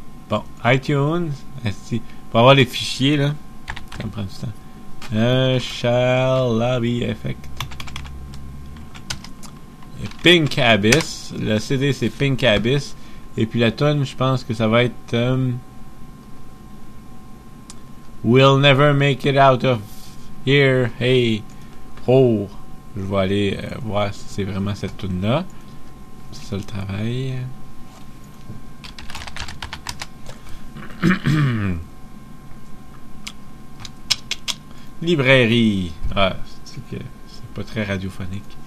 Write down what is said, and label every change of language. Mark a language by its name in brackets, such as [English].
[French] Bon, iTunes. Esti. Pour avoir les fichiers, là, ça me prend du temps. Shalabi Effect. Pink Abyss. Le CD, c'est Pink Abyss. Et puis la tune, je pense que ça va être... [English] We'll never make it out of here. Hey, pro. [French] Je vais aller voir si c'est vraiment cette tune-là. C'est ça le travail. Librairie. Ah, c'est que c'est pas très radiophonique.